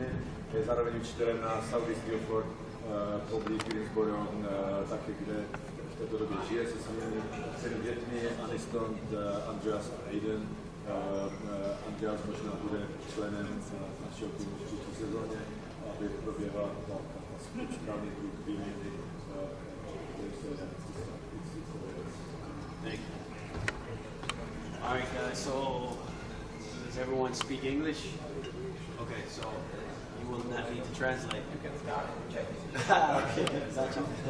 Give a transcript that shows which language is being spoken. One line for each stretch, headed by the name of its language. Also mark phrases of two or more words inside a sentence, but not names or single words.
Czech: Je zároveň učitelem na Southeast Guilford poblíž Greensboro, taky, kde v této době žije se svými dětmi, Aniston, Andreas a Aiden. Andreas možná bude členem našeho týmu v příští sezóně, aby proběhla ta správný druh výměny.
English: All right, guys, so does everyone speak English? Okay, so you will not need to translate. Okay, gotcha.